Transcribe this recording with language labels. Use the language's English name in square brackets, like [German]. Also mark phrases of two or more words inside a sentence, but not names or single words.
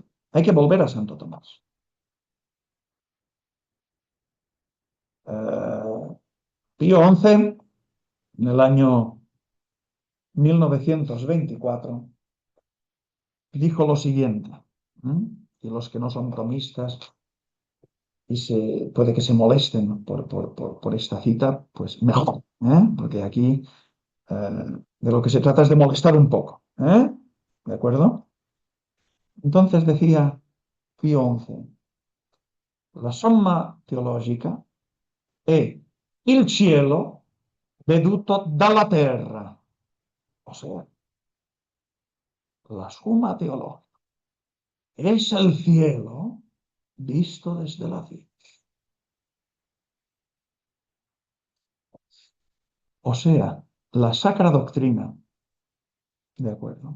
[Spanish] Hay que volver a Santo Tomás. Pío XI, en el año 1924, dijo lo siguiente, y los que no son tomistas puede que se molesten por esta cita, pues mejor, porque aquí de lo que se trata es de molestar un poco, ¿de acuerdo? Entonces decía Pío XI, [Italian] la somma teologica è il cielo veduto dalla terra, [Spanish] o sea, la suma teológica es el cielo visto desde la tierra. O sea, la [Latin] sacra doctrina, [Spanish] ¿de acuerdo?